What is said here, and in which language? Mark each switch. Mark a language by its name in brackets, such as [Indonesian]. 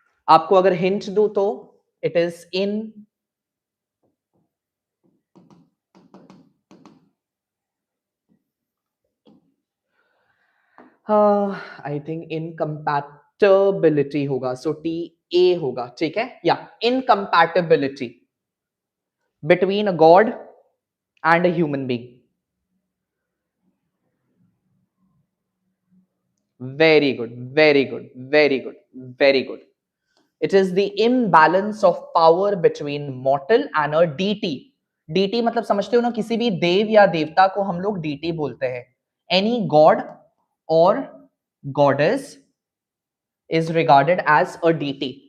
[Hindi] आपको अगर हिंट दूं तो [English] It is in I think incompatibility होगा, so T A होगा, ठीक है, या incompatibility between a god and a human being. Very good, very good, very good, very good. It is the imbalance of power between mortal and a deity. [Hindi] Deity मतलब समझते हो ना, किसी भी देव या देवता को हम लोग deity बोलते हैं. [English] Any god or goddess is regarded as a deity.